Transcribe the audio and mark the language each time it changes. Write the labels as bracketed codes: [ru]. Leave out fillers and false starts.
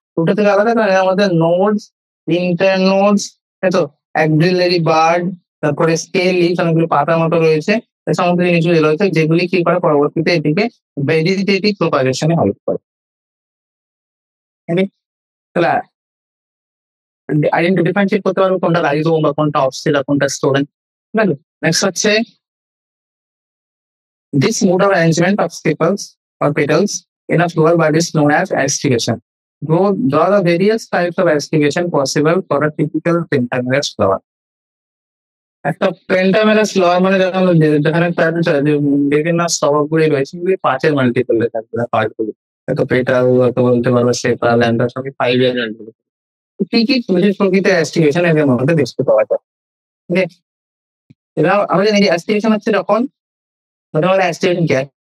[bn] রুটের থেকে আলাদা কারণ আমাদের নোডস, ইন্টারনোডস, তাই তো, অ্যাক্সিলারি বার্ড, তারপরে স্কেল লিভস, অনেকগুলো পাতার মতো রয়েছে, সমস্ত জিনিসগুলি রয়েছে যেগুলি কি করে পরবর্তীতে এটিকে ভেজিটেটিভ প্রপাগেশনে হেল্প করে। তাহলে ডিফারেন্সিয়েট করতে পারবো কোনটা রাইজোম বা কোনটা অফসেট আর কোনটা স্টোলেন। [en] ঠিক আছে, নেক্সট হচ্ছে this mode of arrangement of sepals or petals in a flower bud is known as aestivation. Draw the various types of aestivation possible for a typical pentamerous flower. [bn] একটা পেন্টামেরাস flower মানে যেখানে বিভিন্ন স্তবকগুলি রয়েছে, এগুলি 5-এর মাল্টিপলে থাকবে, পার্টগুলি তো পেটাল বলতে পারবো, সেপাল, অ্যান্ড সঙ্গে 5-এর মাল্টিপল। কি কি বিশেষ প্রকৃতির অ্যাস্টিভেশন এদের মধ্যে দেখতে পাওয়া যায়? ঠিক আছে, এরা আমাদের এই অ্যাস্টিভেশন হচ্ছে যখন অ্যাস্টিভেশন কি?